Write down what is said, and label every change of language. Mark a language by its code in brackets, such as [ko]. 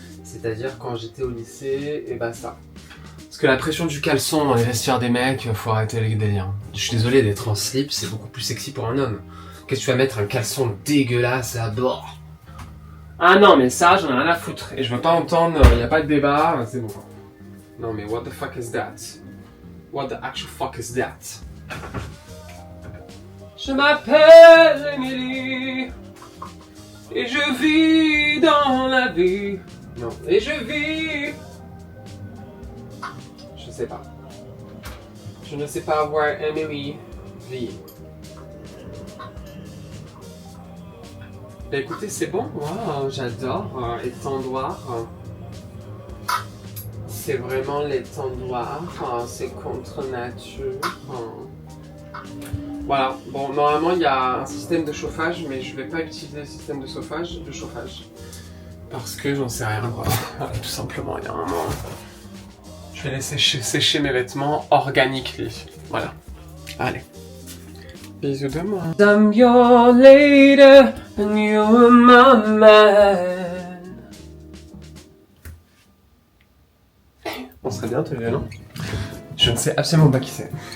[fr] C'est-à-dire quand j'étais au lycée, et bah ça. Parce que la pression du caleçon dans les vestiaires des mecs, faut arrêter les délires. Je suis désolé d'être en slip, c'est beaucoup plus sexy pour un homme. Qu'est-ce que tu vas mettre un caleçon dégueulasse à bord? Ah non, mais ça, j'en ai rien à foutre. Et je veux pas entendre, y a pas de débat, c'est bon. Non mais [en] what the fuck is that? What the actual fuck is that? [fr] Je m'appelle Emily et je vis dans la vie. Non, et je vis. Je sais pas. Je ne sais pas voir Emily vit. Bah écoutez, c'est bon, wow, j'adore étendoir. C'est vraiment l'étendoir, c'est contre nature. Voilà, bon, normalement il y a un système de chauffage, mais je vais pas utiliser le système de chauffage. Parce que j'en sais rien, quoi. Tout simplement, il y a un moment. Je vais laisser sécher mes vêtements organiquement. Voilà. Allez. Bisous de moi. [en] I'm your lady and you're my man. [fr] On serait bien tous les deux, non? Je ne sais absolument pas qui c'est.